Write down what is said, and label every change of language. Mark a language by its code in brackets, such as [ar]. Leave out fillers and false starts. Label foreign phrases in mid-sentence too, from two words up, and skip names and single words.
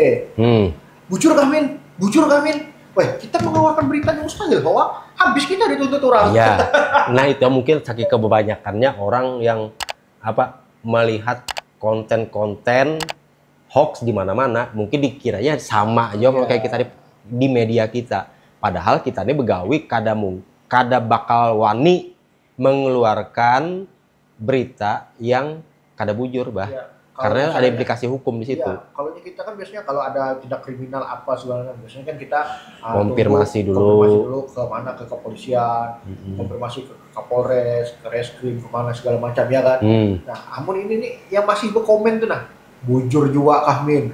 [bjn] Bujur kamin. [id] Weh, kita mengeluarkan berita yang mustahil bahwa habis kita dituntut orang. Iya. Nah, itu mungkin saking kebanyakannya orang yang melihat konten-konten hoax di mana-mana, mungkin dikiranya sama aja kalau kayak kita di media kita. [bjn] Padahal kita ini begawi kada bakal wani mengeluarkan berita yang kada bujur, bah. [id] Ya. Karena ada implikasi hukum di situ. Iya, kalau kita kan biasanya kalau ada tindak kriminal apa segala macam, biasanya kan kita konfirmasi dulu ke mana, ke kepolisian, konfirmasi ke Kapolres, ke Reskrim, kemana segala macam ya kan. [bjn] Nah, amun ini nih yang masih berkomen tuh bujur juga kahmin.